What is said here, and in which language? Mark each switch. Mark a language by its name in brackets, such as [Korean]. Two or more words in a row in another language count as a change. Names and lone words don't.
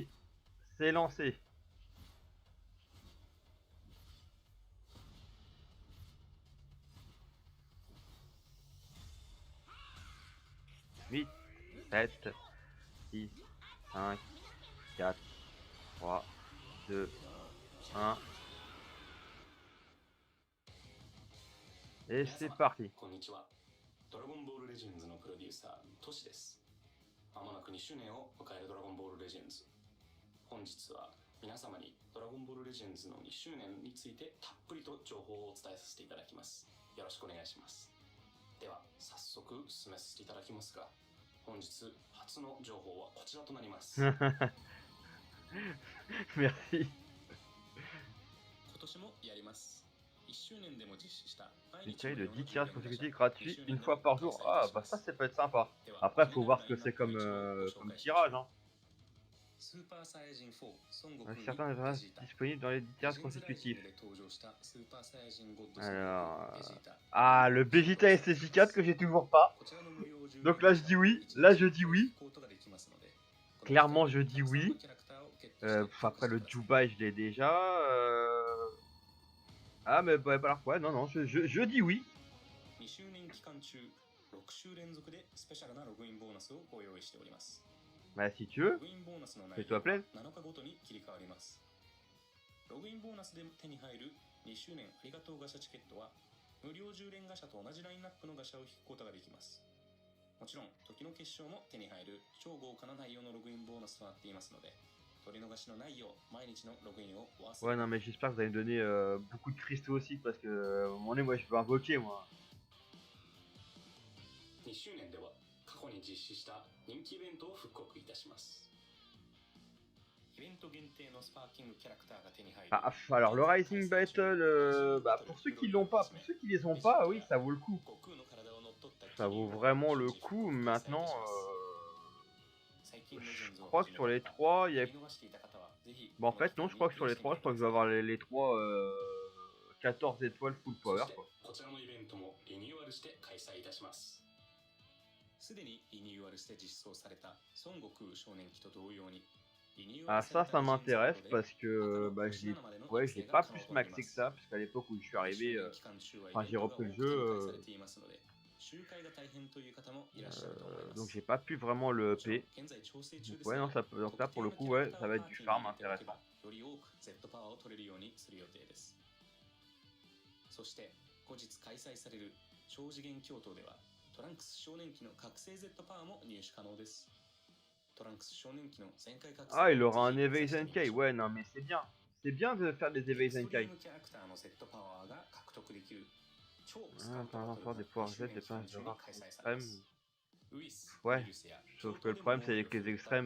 [French] C'est lancé. Huit, 7, 6, 5, 4, 3, 2, 1. Et c'est [Japanese] 皆様 [French] parti. [Japanese] こんにちは。ドラゴンボールレジェンズのプロデューサートシです。まもなく2周年を迎えるドラゴンボールレジェンズ。本日は皆様にドラゴンボールレジェンズの2周年についてたっぷりと情報をお伝えさせていただきます。よろしくお願いします。では早速進めさせていただきますが、本日初の情報はこちらとなります。 [French] Merci. [Japanese] 今年もやります。1周年でも実施した毎 [French] Une [Japanese] 日 [French] série [Japanese] 無 [French] de [Japanese] 料の 10 [French] 10 tirages [Japanese] 連ガシャ [French] consécutifs gratuits [Japanese] 2 周 [French] une [Japanese] 年でも [French] fois par [Japanese] 開 [French] jour. [Japanese] 催い [French] Ah, [Japanese] たし [French] bah [Japanese] ま [French] ça, [Japanese] す。 [French] ça peut être sympa. [Japanese] では [French] Après, [Japanese] 気に [French] faut [Japanese] なる [French] voir [Japanese] ラ [French] ce [Japanese] イ [French] que [Japanese] ンナッ [French] c'est [Japanese] プの [French] comme, [Japanese] 一部をご紹 [French] comme [Japanese] 介しましょう。 [French] tirage. Hein. [Japanese] スーパーサイヤ人4孫悟空 [French] Avec [Japanese] に [French] certains [Japanese] ベ [French] adresses [Japanese] ジータ。 [French] disponibles dans les 10 [Japanese] レ [French] tirages [Japanese] ジェンズライジン [French] consécutifs. [Japanese] グで登場したスーパーサイヤ人ゴッド孫悟 [French] Alors... [Japanese] 空ベジータ。 [French] Ah, le Vegeta SSJ4 que j'ai toujours pas. [Japanese] こちらの無料10 [French] Donc [Japanese] 連 [French] là, [Japanese] ガ [French] je [Japanese] シャ [French] dis oui. [Japanese] 1 [French] Là, [Japanese] 日 [French] je dis [Japanese] 1回 [French] oui. [Japanese] 引くことができますので、この機会 [French] Clairement, [Japanese] に [French] je [Japanese] た [French] dis [Japanese] くさんの [French] oui. [Japanese] キャラクターをゲットして [French] Après, [Japanese] 評価して [French] le [Japanese] ください。 [French] Juba, je l'ai déjà. Ah, mais bah, alors, ouais, non, non, je dis oui. [Japanese] 2 周年期間中6週連続でスペシャルなログインボーナスをご用意しております。 [French] Bah, si tu [Japanese] ロ [French] veux, [Japanese] グインボーナスの内 [French] fais-toi [Japanese] 容は [French] plaisir. [Japanese] 7日ごとに切り替わります。ログインボーナスで手に入る2周年ありがとうガシャチケットは無料10連ガシャと同じラインナップのガシャを引くことができます。もちろん時の結晶も手に入る超豪華な内容のログインボーナスとなっていますので、取り逃しのないよう毎日のログインをお忘れ [French] Ouais, non, mais j'espère que vous allez me donner beaucoup de cristaux aussi. Parce que, à un moment donné, moi, je veux invoquer, moi. [Japanese] 2 周年では過去に実施した人気イベントを復刻いたします。イベント限定のスパーキングキャラクターが手に入る。 [French] Ah, alors, le Rising Battle, bah, pour ceux qui l'ont pas, pour ceux qui les ont pas, oui, ça vaut le coup. Ça vaut vraiment le coup. Maintenant, je crois que sur les 3, il y a... Bon, en fait, non, je crois que sur les 3, je crois que je vais avoir les 3 14 étoiles [English] full power, [French] quoi. [Japanese] こちらのイベントもリニューアルして開催いたします。すでにリニューアルして実装された孫悟空少年期と同様に [French] Ah, ça m'intéresse parce que bah, je l'ai pas plus maxé que ça, parce qu'à l'époque où je suis arrivé, enfin j'ai repris le jeu, donc j'ai pas pu vraiment le EP. Donc ouais, non, ça peut, donc là pour le coup, ouais, ça va être du farm intéressant. [Japanese] そして後日開催される超次元京都ではトランクス少年期の覚醒 Z パワーも入手可能です。 [French] Ah, il aura un éveil Zenkai. Ouais, non, mais c'est bien. C'est bien de faire des éveils Zenkai. Ah, par rapport des pouvoirs Z, des pinces de rare extrêmes. Ouais, sauf que le problème, c'est avec les extrêmes.